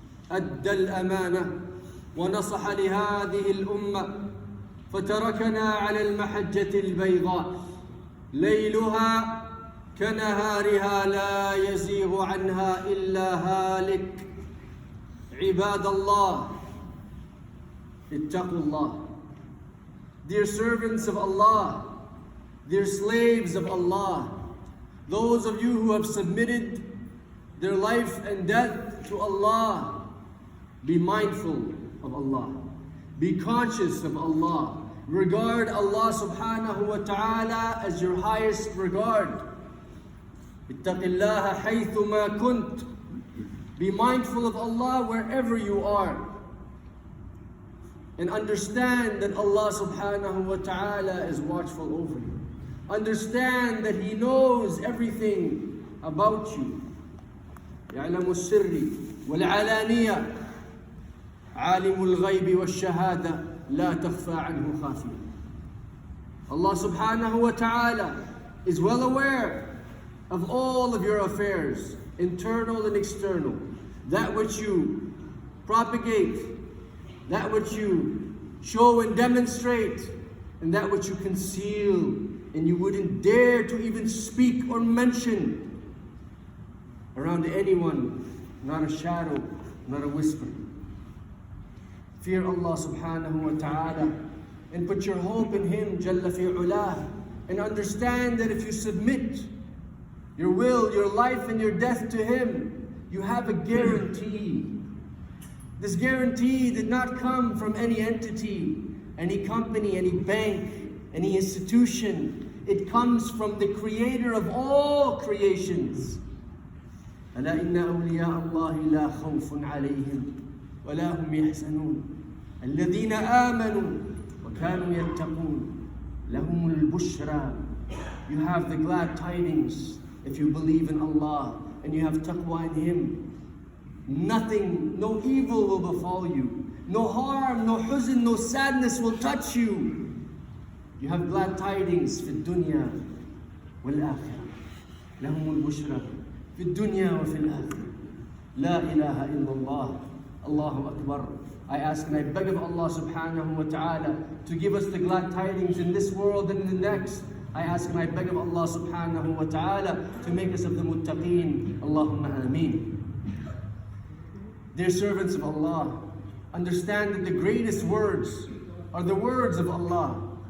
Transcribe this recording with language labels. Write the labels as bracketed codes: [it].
[ar] أدى الأمانة ونصح لهذه الأمة فتركنا على المحجة البيضاء ليلها كنهارها لا يزيغ عنها إلا هالك. عباد الله اتقوا Allah. [en] Dear servants of Allah, dear slaves of Allah, those of you who have submitted their life and death to Allah, be mindful of Allah. Be conscious of Allah. Regard Allah subhanahu wa ta'ala as your highest regard. [ar] اتق الله حيثما كنت. [en] Be mindful of Allah wherever you are. And understand that Allah subhanahu wa ta'ala is watchful over you. Understand that He knows everything about you. [ar] يعلم السر والعلانية عالم الغيب والشهادة لا تخفى عنه خافية. [en] Allah subhanahu wa ta'ala is well aware of all of your affairs, internal and external. That which you propagate, that which you show and demonstrate, and that which you conceal and you wouldn't dare to even speak or mention around anyone, not a shadow, not a whisper. Fear Allah subhanahu wa ta'ala and put your hope in Him Jalla fi ulah, and understand that if you submit your will, your life and your death to Him, you have a guarantee. This guarantee did not come from any entity, any company, any bank, any institution. It comes from the Creator of all creations. [ar] ألا إن أولياء الله لا خوف عليهم ولا هم يحزنون الذين آمنوا وكانوا يتقون لهم البشرى. [en] You have the glad tidings if you believe in Allah and you have taqwa in Him. Nothing, no evil will befall you. No harm, no huzn, no sadness will touch you. You have glad tidings [ar] في الدنيا والآخرة. لهم البشرى في الدنيا وفي الآخرة. لا إله إلا الله. Allahu Akbar. [en] I ask and I beg of Allah subhanahu wa ta'ala to give us the glad tidings in this world and in the next. I ask and I beg of Allah subhanahu wa ta'ala to make us of the muttaqeen. [ar] Allahumma ameen. [en] Dear servants of Allah, understand that the greatest words are the words of Allah.